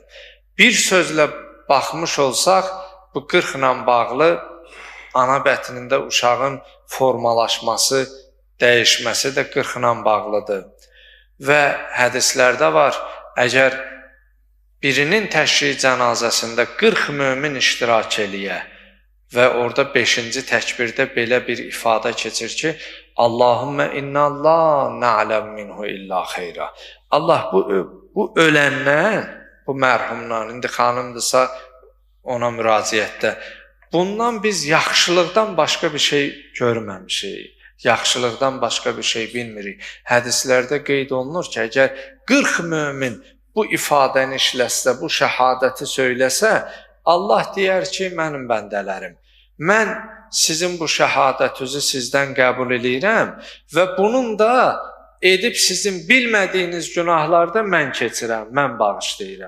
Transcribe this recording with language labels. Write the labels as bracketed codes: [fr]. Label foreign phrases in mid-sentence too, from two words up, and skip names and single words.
[az] Bir sözlə baxmış olsaq, bu 40 ilə bağlı ana bətnində uşağın formalaşması, dəyişməsi də 40 ilə bağlıdır. Və hədislərdə var, əgər birinin təşriği cənazəsində 40 mömin iştirak eləyə və orada 5-ci təkbirdə belə bir ifadə keçir ki, [ar] اللهم إنا لا نعلم منه إلا خيرا. [az] Allah bu öləndən, bu mərhumdan, indi xanımdırsa ona müraciətdə, bundan biz yaxşılıqdan başqa bir şey görməmişik. Yaxşılıqdan başqa bir şey bilmirik. Hədislərdə qeyd olunur ki, əgər 40 mömin bu ifadəni işləsə, bu şəhadəti söyləsə, Allah deyər ki, mənim bəndələrim, mən sizin bu şəhadətinizi sizdən qəbul edirəm və bunun da edib sizin bilmədiyiniz günahlarda mən keçirəm, mən bağışlayıram.